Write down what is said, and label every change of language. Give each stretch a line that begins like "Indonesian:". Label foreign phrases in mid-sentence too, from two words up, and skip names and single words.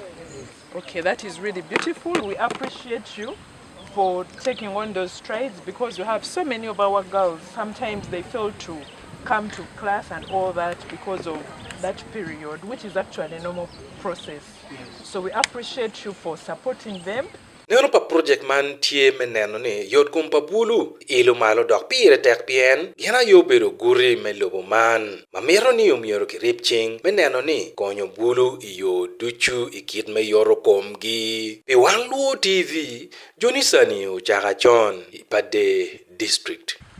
English: Okay, that is really beautiful. We appreciate you for taking on those strides, because you have so many of our girls, sometimes they fail to come to class and all that because of that period, which is actually a normal process. So we appreciate you for supporting them.
Acoli: Neno pa project man tie meneno ni yot kumpa bulu ilu malo dok pire tek pien yana yo bedo guri me lobo man mamiro ni umioro ki ripching meneno ni konyo bulu iyo duchu ikit me yoro komgi pe wan luo TV Johnny Sani uchaga chon ipade district.